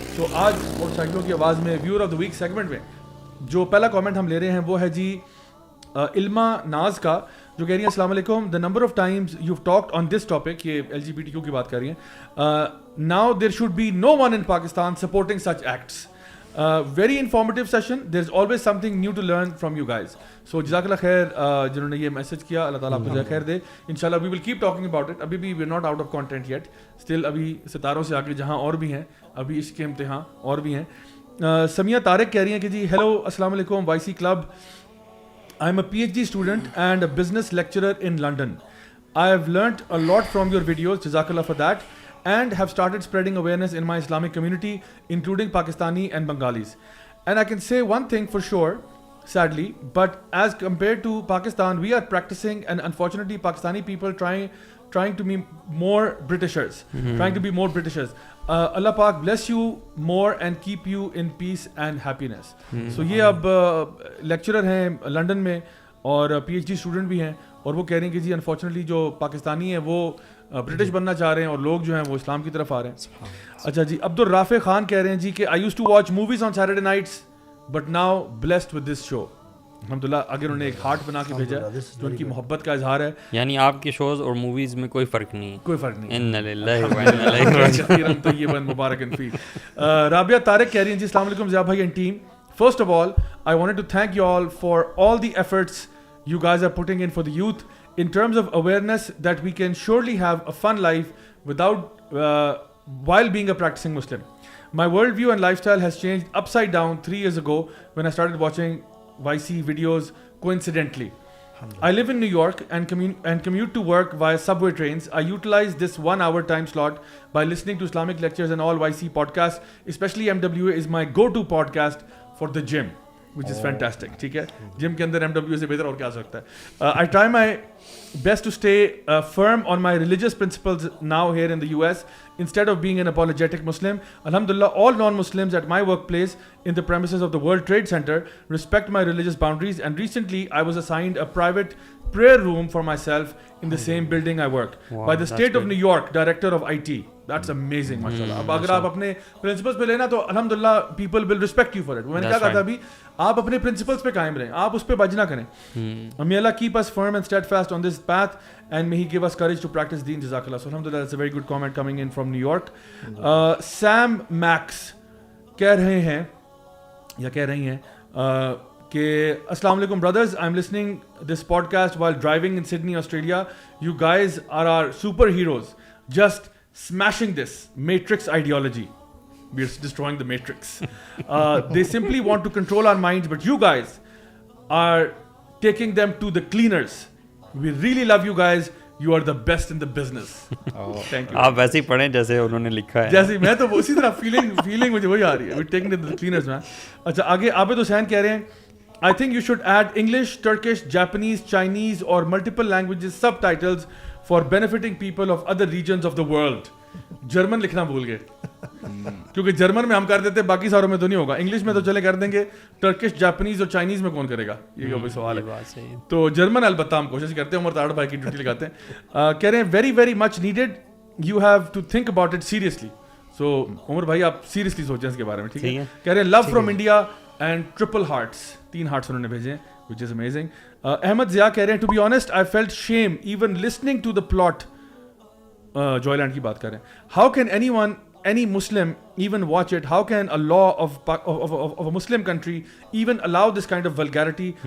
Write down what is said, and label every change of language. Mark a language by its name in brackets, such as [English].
[Urdu] تو آج موٹر سائیکلوں کی آواز میں [English] viewer of the week segment [Urdu] میں جو پہلا کامنٹ ہم لے رہے ہیں وہ ہے جی علما ناز کا, جو کہہ رہی ہیں السلام علیکم, [English] the number of times you've talked on this topic, [Urdu] یہ LGBTQ کی بات کر رہی ہیں, [English] now there should be no one in Pakistan supporting such acts. Very informative session. There's always something new to learn from you guys. [Urdu] So جزاک اللہ خیر جنہوں نے یہ میسج کیا, اللہ تعالیٰ آپ کو خیر دے. [English] انشاءاللہ we will keep talking about it. [Urdu] ابھی بھی [English] we're not out of content yet. [Urdu] Still ابھی ستاروں سے آگے جہاں اور بھی ہیں, ابھی اس کے امتحان اور بھی ہیں. سمیہ طارق کہہ رہی ہیں کہ جی ہیلو السلام علیکم Y C club, [English] I am a PhD student and a business lecturer in London. I have learnt a lot from your videos, jazakallah for that, and have started spreading awareness in my Islamic community, including Pakistani and Bengalis. And I can say one thing for sure, sadly, but as compared to Pakistan, we are practicing, and unfortunately Pakistani people trying to be more Britishers, trying to be more Britishers. Allah Pak bless you more and keep you in peace and happiness. [Urdu] So یہ اب lecturer ہیں London میں اور PhD student بھی ہیں, اور وہ کہہ رہے ہیں کہ جی انفارچونیٹلی جو پاکستانی ہیں وہ برٹش بننا چاہ رہے ہیں, اور لوگ جو ہیں وہ اسلام کی طرف آ رہے ہیں. اچھا جی عبدالرافع خان کہہ رہے ہیں جی کہ [English] I used to watch movies on Saturday nights but now blessed with this show. [Urdu] الحمدللہ. اگر انہوں نے ایک ہارٹ بنا کے بھیجا ہے جو ان کی محبت کا اظہار ہے. یعنی آپ کے شوز اور موویز میں کوئی فرق نہیں, کوئی فرق نہیں. [Arabic] اِنَّ لِلَّهِ وَإِنَّ إِلَيْهِ راجعون. طیبا مبارکا فی. [Urdu] رابعہ طارق کہہ رہی ہیں جی السلام علیکم ضیاء بھائی and team. [English] First of all, I wanted to thank you all for all the efforts you guys are putting in for the youth in terms of awareness that we can surely have a fun life without while being a practicing Muslim. My worldview and lifestyle has changed upside down 3 years ago when I started watching YC videos coincidentally. I live in New York and commute to work via subway trains. I utilize this 1 hour time slot by listening to Islamic lectures and all YC podcasts. Especially MWA is my go-to podcast for the gym, which is fantastic. [Urdu] ٹھیک ہے, جم کے اندر MWA سے بہتر اور کیا ہو سکتا ہے. [English] I try my best to stay firm on my religious principles now here in the US instead of being an apologetic Muslim. Alhamdulillah, all non-Muslims at my workplace in the premises of the World Trade Center respect my religious boundaries, and recently I was assigned a private prayer room for myself in the same building I work by the state of New York director of IT. That's amazing, mashallah. [Urdu] اب اگر آپ اپنے principles پہ لینا تو الحمدللہ [English] people will respect you for it. [Urdu] میں نے کیا کہا تھا ابھی, آپ اپنے پرنسپلس پہ قائم رہیں, آپ اس پہ بج نہ کریں. [English] May Allah keep us firm and steadfast on this path and may He give us courage to practice deen. Jazakallah. So alhamdulillah, that's a very good comment coming in from New York. Sam Max [Urdu] کہہ رہے ہیں یا کہہ رہی ہیں کہ [English] السلام علیکم brothers, I'm listening this podcast while driving in Sydney, Australia. You guys are our superheroes. Just smashing this matrix ideology. We're destroying the matrix. They simply want to control our minds, but you guys are taking them to the cleaners. We really love you guys. You are the best in the business. Thank you. [Urdu] آپ ویسے ہی پڑھیں جیسے انہوں نے لکھا ہے. جیسے میں تو اسی طرح فیلنگ مجھے وہی آ رہی ہے. [English] We're taking them to the cleaners, man. [Urdu] اچھا آگے عابد حسین کہہ رہے ہیں [English] I think you should add English, Turkish, Japanese, Chinese or multiple languages subtitles for benefiting people of other regions of the world. [Urdu] German لکھنا بھول گئے کیونکہ جرمن میں ہم کر دیتے, باقی ساروں میں تو نہیں ہوگا. انگلش میں تو چلے کر دیں گے, ٹرکش, جاپنیز اور چائنیز میں کون کرے گا, یہ کوئی سوال ہے. تو جرمن البتہ ہم کوشش کرتے ہیں, عمر طارڑ بھائی کی ڈیوٹی لگاتے ہیں. کہہ رہے ہیں [English] Very very much needed, you have to think about it seriously. [Urdu] سو عمر بھائی آپ سیریسلی سوچیں اس کے بارے میں, ٹھیک ہے. کہہ رہے ہیں [English] love from India and triple hearts, [Urdu] 3 hearts انہوں نے بھیجے ہیں, [English] which is amazing. Ahmad Zia [Urdu] کہہ رہے ہیں [English] To be honest I felt shame even listening to the plot. [Urdu] Joy land کی بات کریں, [English] How can anyone any Muslim even watch it? How can a law of a Muslim country even allow this kind of vulgarity?